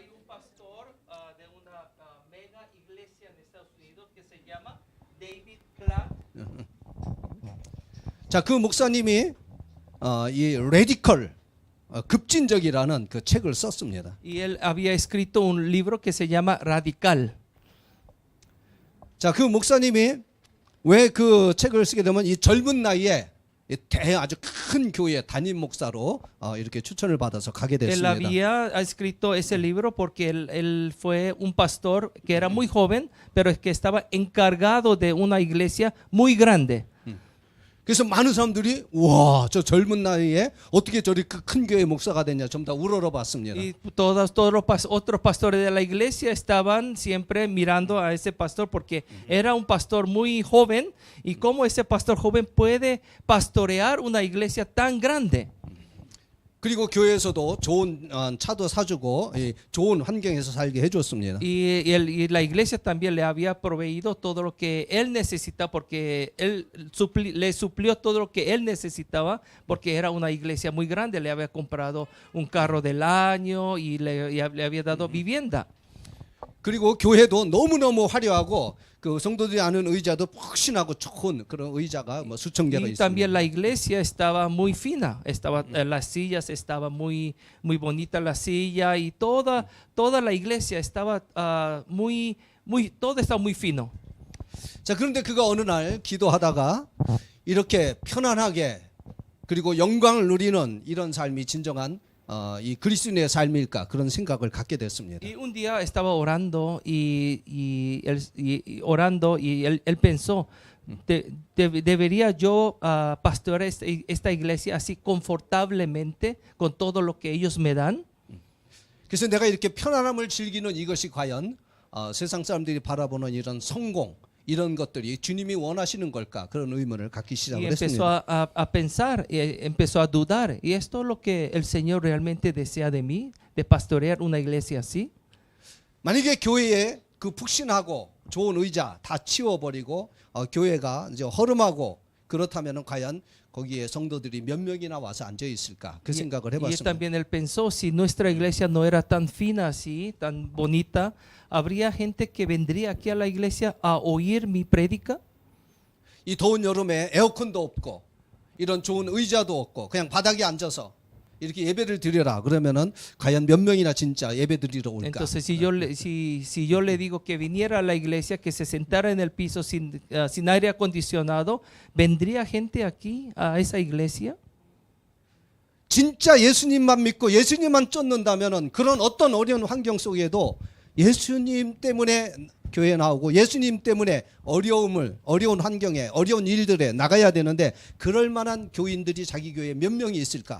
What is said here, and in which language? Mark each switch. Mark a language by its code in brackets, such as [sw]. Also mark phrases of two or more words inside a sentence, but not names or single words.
[ko] 자, 그 목사님이 이 레디컬 급진적이라는 그 책을 썼습니다. [es] Y él había escrito un libro que se llama Radical. [ko] 자, 그 목사님이 왜 그 책을 쓰게 되면 이 젊은 나이에 아주 큰 교회 담임 목사로 이렇게 추천을 받아서 가게 [es] Él [ko] 됐습니다. [es] había escrito ese libro porque él fue un pastor que era muy joven, pero que estaba encargado de una iglesia muy grande. [ko] 그래서 많은 사람들이 와, 저 젊은 나이에 어떻게 저리 큰 교회 목사가 됐냐 전부 다 우러러봤습니다. [es] Y todos los otros pastores de la iglesia estaban siempre mirando a ese pastor porque era un pastor muy joven, y cómo ese pastor joven puede pastorear una iglesia tan grande. [ko] 그리고 교회에서도 좋은 차도 사주고 좋은 환경에서 살게 해줬습니다. [es] Y la iglesia también le había proveído todo lo que él necesitaba porque él le suplió todo lo que él necesitaba porque era una iglesia muy grande. Le había comprado un carro del año y le había dado vivienda. [ko] 그리고 교회도 너무너무 화려하고 그 성도들이 아는 의자도 푹신하고 좋은 그런 의자가 뭐 수천 개가 [es] Y también [ko] 있습니다. [es] la iglesia estaba muy fina, estaba las sillas estaba muy bonita la silla y toda la iglesia estaba todo estaba muy fino. [ko] 자, 그런데 그가 어느 날 기도하다가 이렇게 편안하게 그리고 영광을 누리는 이런 삶이 진정한 이 그리스도인의 삶일까 그런 생각을 갖게 됐습니다. [es] Y un día estaba orando orando y él pensó, ¿debería yo pastorear esta iglesia así confortablemente con todo lo que ellos me dan? [ko] 그래서 내가 이렇게 편안함을 즐기는 이것이 과연 세상 사람들이 바라보는 이런 성공 이런 것들이 주님이 원하시는 걸까 그런 의문을 갖기 [es] Y [ko] 시작을 [es] empezó [ko] 했습니다. [es] a pensar, empezó a dudar, ¿y esto es lo que el Señor realmente desea de mí, de pastorear una iglesia así? [ko] 만약에 교회에 그 푹신하고 좋은 의자 다 치워버리고 교회가 이제 허름하고 그렇다면 과연 거기에 성도들이 몇 명이나 와서 앉아 있을까 그 생각을 [es] Y [ko] 해봤습니다. [es] también él pensó, si nuestra iglesia no era tan fina así, tan bonita, ¿habría gente que vendría aquí a la iglesia a oír mi prédica? [ko] 이 더운 여름에 에어컨도 없고 이런 좋은 의자도 없고 그냥 바닥에 앉아서 이렇게 예배를 드려라 그러면은 과연 몇 명이나 진짜 예배 드리러 올까? [es] Entonces, si yo le digo que viniera a la iglesia, que se sentara en el piso sin aire acondicionado, ¿vendría gente aquí a esa iglesia? [ko] 진짜 예수님만 믿고 예수님만 쫓는다면은 그런 어떤 어려운 환경 속에도 예수님 때문에 교회에 나오고 예수님 때문에 어려운 환경에 어려운 일들에 나가야 되는데 그럴 만한 교인들이 자기 교회에 몇 명이 있을까?